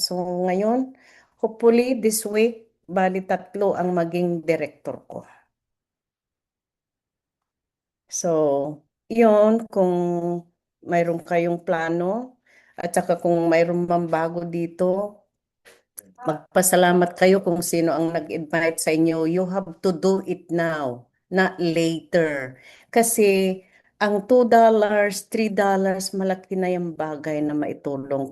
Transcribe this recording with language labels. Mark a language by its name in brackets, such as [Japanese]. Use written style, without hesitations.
[Filipino] So ngayon, [English] hopefully this week, [Filipino] bali 3 ang maging director ko. So, yun, kung mayroon kayong plano, at saka kung mayroon mang bago dito, magpasalamat kayo kung sino ang nag-invite sa inyo. [English] You have to do it now, not later. [Filipino] Kasi ang $2, $3, malaki na yung bagay na maitulong.